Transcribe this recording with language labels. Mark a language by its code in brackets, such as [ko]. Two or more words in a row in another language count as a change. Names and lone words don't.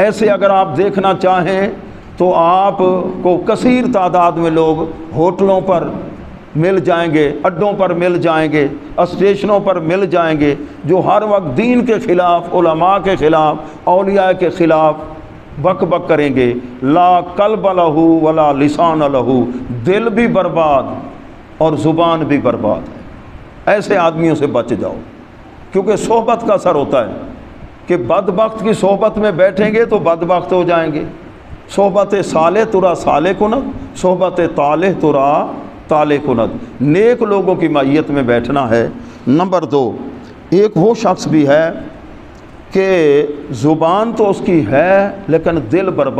[ur] ایسے اگر آپ دیکھنا چاہیں تو آپ کو کثیر تعداد میں لوگ ہوٹلوں پر مل جائیں گے، اڈوں پر مل جائیں گے، اسٹیشنوں پر مل جائیں گے، جو ہر وقت دین کے خلاف، علماء کے خلاف، اولیاء کے خلاف بک بک کریں گے۔ [ar] لا قلب لہ ولا لسان لہ، [ur] دل بھی برباد اور زبان بھی برباد ہے۔ ایسے آدمیوں سے بچ جاؤ، کیونکہ صحبت کا اثر ہوتا ہے کہ بدبخت کی صحبت میں بیٹھیں گے تو بدبخت ہو جائیں گے۔ [fa] صحبت صالح ترا صالح کند، صحبت طالح ترا طالح کند۔ [ur] نیک لوگوں کی معیت میں بیٹھنا ہے۔ نمبر 2، ایک وہ شخص بھی ہے کہ زبان تو اس کی ہے لیکن دل برباد